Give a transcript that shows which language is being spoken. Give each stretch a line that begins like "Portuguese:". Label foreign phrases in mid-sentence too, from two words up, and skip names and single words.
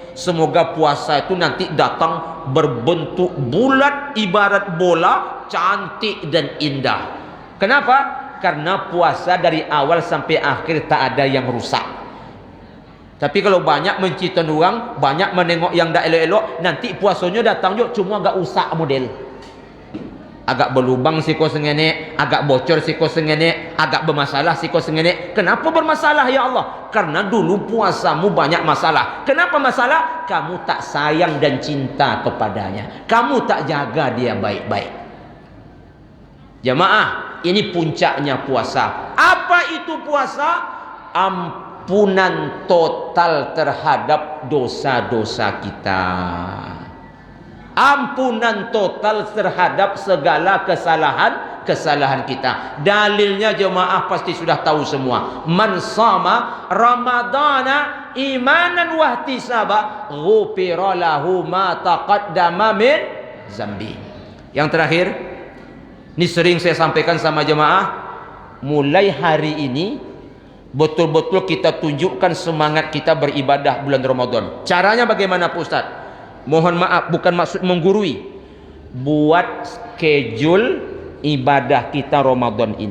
Indonesian: Semoga puasa itu nanti datang berbentuk bulat ibarat bola, cantik dan indah. Kenapa? Karena puasa dari awal sampai akhir tak ada yang rusak. Tapi kalau banyak mencita orang, banyak menengok yang tak elok-elok, nanti puasanya datang juga cuma agak rusak model. Agak berlubang
Minangkabau: siko sengene,
Indonesian: agak bocor
Minangkabau: siko sengene,
Indonesian: agak bermasalah
Minangkabau: siko sengene.
Indonesian: Kenapa bermasalah
Arabic: يا الله?
Indonesian: Karena dulu puasamu banyak masalah. Kenapa masalah? Kamu tak sayang dan cinta kepadanya. Kamu tak jaga dia baik-baik. Jamaah, ini puncaknya puasa. Apa itu puasa? Ampunan total terhadap dosa-dosa kita. Ampunan total terhadap segala kesalahan kita. Dalilnya jemaah pasti sudah tahu semua.
Arabic: من صام رمضان إيمانا واحتسابا غفر له ما تقدم من ذنبه.
Indonesian: Yang terakhir, ini sering saya sampaikan sama jemaah, mulai hari ini betul-betul kita tunjukkan semangat kita beribadah bulan Ramadan. Caranya bagaimana Pak Ustaz? Mohon maaf, bukan maksud menggurui. Buat schedule ibadah kita Ramadan ini.